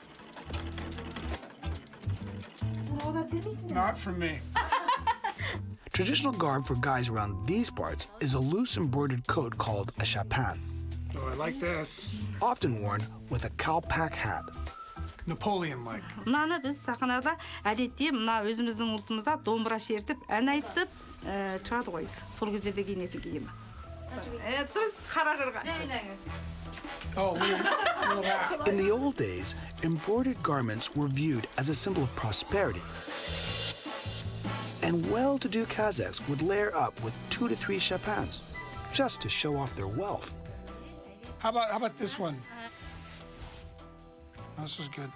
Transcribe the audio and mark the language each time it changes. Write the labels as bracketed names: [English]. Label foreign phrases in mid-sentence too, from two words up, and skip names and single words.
[English] Not for me. Traditional garb for guys around these parts is a loose embroidered coat called a shapan, Oh, I like this. often worn with a kalpak hat. Napoleon-like. [Kazakh] Мынаны біз сахнада әдетте мына өзіміздің ұлтымызда домбыра шертіп, ән айтып шығады ғой. Сол кездерде киінетін киімі. Дұрыс, қара жырға. [English] Oh, little hat. In the old days, embroidered garments were viewed as a symbol of prosperity. And well-to-do Kazakhs would layer up with 2 to 3 shapans just to show off their wealth. How about this one? This is good.